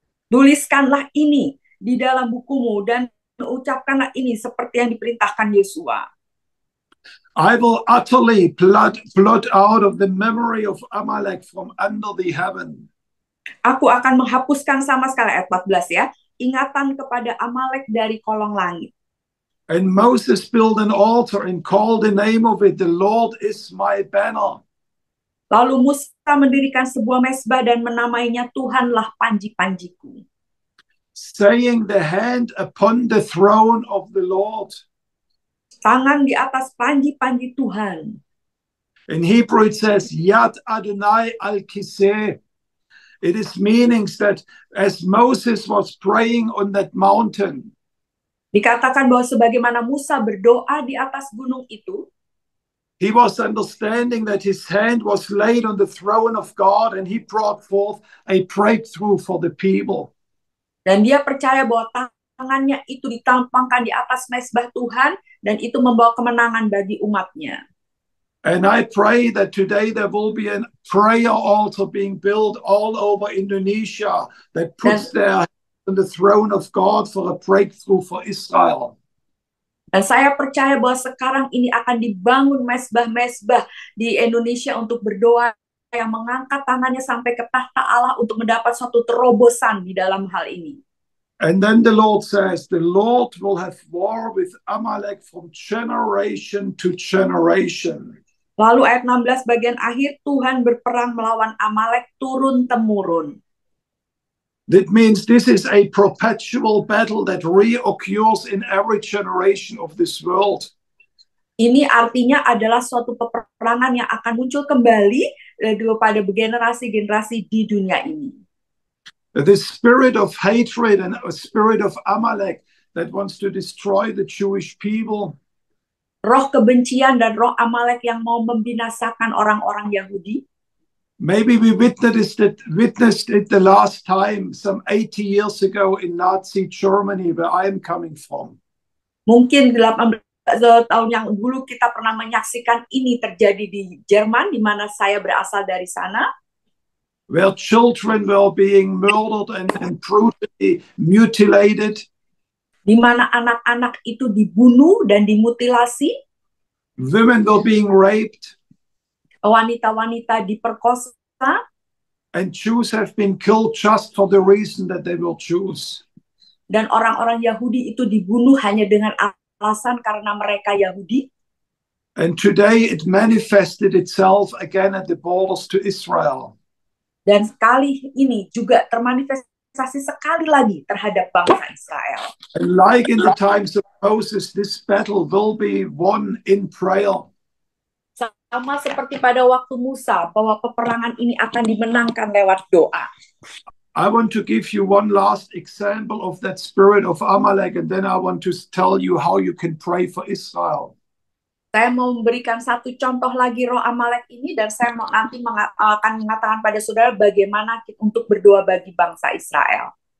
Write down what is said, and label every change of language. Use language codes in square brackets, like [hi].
[id] tuliskanlah ini di dalam bukumu dan ucapkanlah ini seperti yang diperintahkan Yosua. [en] I will utterly blot out of the memory of Amalek from under the heaven. [id] Aku akan menghapuskan sama sekali, ayat 14 ya, ingatan kepada Amalek dari kolong langit. [en] And Moses built an altar and called the name of it, the Lord is my banner. [id] Lalu Musa mendirikan sebuah mezbah dan menamainya Tuhanlah panji-panjiku. [en] Saying the hand upon the throne of the Lord. [id] Tangan di atas panji-panji Tuhan. [en] In Hebrew it says, [he] Yad Adonai al-Kiseh. [en] It is meanings that as Moses was praying on that mountain, [id] dikatakan bahwa sebagaimana Musa berdoa di atas gunung itu, [en] he was understanding that his hand was laid on the throne of God and he brought forth a breakthrough for the people. [id] Dan dia percaya bahwa tangannya itu ditampangkan di atas mezbah Tuhan dan itu membawa kemenangan bagi umatnya. [en] And I pray that today there will be a prayer altar being built all over Indonesia that puts their hand on the throne of God for a breakthrough for Israel. [id] Dan saya percaya bahwa sekarang ini akan dibangun mezbah-mezbah di Indonesia untuk berdoa yang mengangkat tangannya sampai ke tahta Allah untuk mendapat suatu terobosan di dalam hal ini. [en] And then the Lord says, the Lord will have war with Amalek from generation to generation. [id] Lalu ayat 16 bagian akhir, Tuhan berperang melawan Amalek turun-temurun. [en] That means this is a perpetual battle that reoccurs in every generation of this world. [id] Ini artinya adalah suatu peperangan yang akan muncul kembali pada generasi-generasi di dunia ini. [en] The spirit of hatred and a spirit of Amalek that wants to destroy the Jewish people. [id] Roh kebencian dan roh Amalek yang mau membinasakan orang-orang Yahudi. [en] Maybe we witnessed it the last time, some 80 years ago in Nazi Germany, where I am coming from. [id] Mungkin 18 tahun yang dulu kita pernah menyaksikan ini terjadi di Jerman, di mana saya berasal dari sana. [en] Where children were being murdered and brutally mutilated. [id] Di mana anak-anak itu dibunuh dan dimutilasi. [en] Women were being raped. [id] Wanita-wanita diperkosa. [en] And Jews have been killed just for the reason that they were Jews. [id] Dan orang-orang Yahudi itu dibunuh hanya dengan alasan karena mereka Yahudi. [en] And today it manifested itself again at the borders to Israel. [id] Dan sekali ini juga termanifestasi sekali lagi terhadap bangsa Israel. [en] And like in the times of Moses, this battle will be won in prayer. [id] Sama seperti pada waktu Musa, bahwa peperangan ini akan dimenangkan lewat doa. [en] I want to give you one last example of that spirit of Amalek, and then I want to tell you how you can pray for Israel. [id] Saya mau memberikan satu contoh lagi roh Amalek ini, dan saya nanti akan mengatakan pada saudara bagaimana untuk berdoa bagi bangsa Israel.